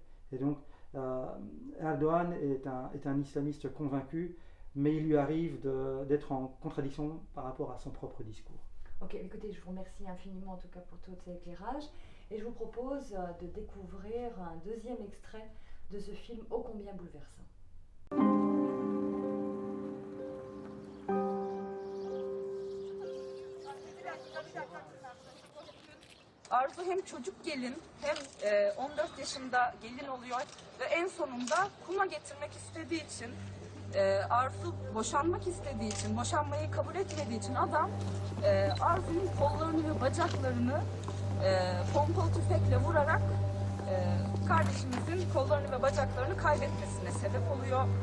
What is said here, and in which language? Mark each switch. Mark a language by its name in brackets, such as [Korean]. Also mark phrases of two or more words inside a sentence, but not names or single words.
[French] Et donc, Erdogan est un islamiste convaincu, mais il lui arrive d'être en contradiction par rapport à son propre discours. Ok, écoutez, je vous remercie infiniment en tout cas pour tous ces éclairages, et je vous propose de découvrir un deuxième extrait de ce film ô combien bouleversant. [Turkish] Arzu hem çocuk gelin hem 14 yaşında gelin oluyor ve en sonunda kuma getirmek istediği için Arzu boşanmak istediği için, boşanmayı kabul etmediği için adam Arzu'nun kollarını ve bacaklarını pompalı tüfekle vurarak kardeşimizin kollarını ve bacaklarını kaybetmesine sebep oluyor.